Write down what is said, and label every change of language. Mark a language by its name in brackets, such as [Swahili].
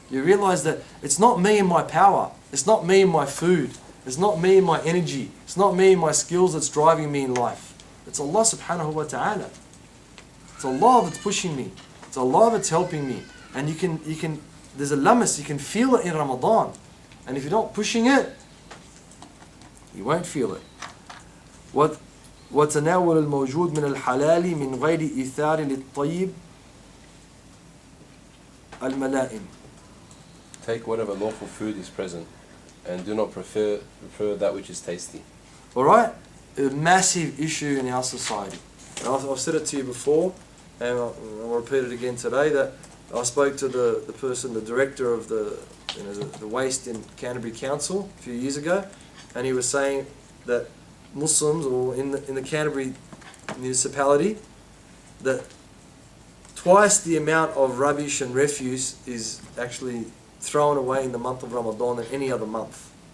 [English] You realize that it's not me and my power, it's not me and my food, it's not me and my energy, it's not me and my skills that's driving me in life. It's Allah subhanahu wa ta'ala. It's Allah that's pushing me. It's Allah that's helping me. And you can there's a lamas, you can feel it in Ramadan. And if you're not pushing it, you won't feel it. [Arabic] وتناول الموجود من الحلال من غير إيثار للطيب الملائم. [English] Take whatever lawful food is present and do not prefer that which is tasty. Alright? A massive issue in our society. And I've said it to you before, and I'll repeat it again today, that I spoke to the person, the director of the waste in Canterbury Council a few years ago, and he was saying that Muslims, or in the Canterbury municipality, that twice the amount of rubbish and refuse is actually thrown away in the month of Ramadan than any other month.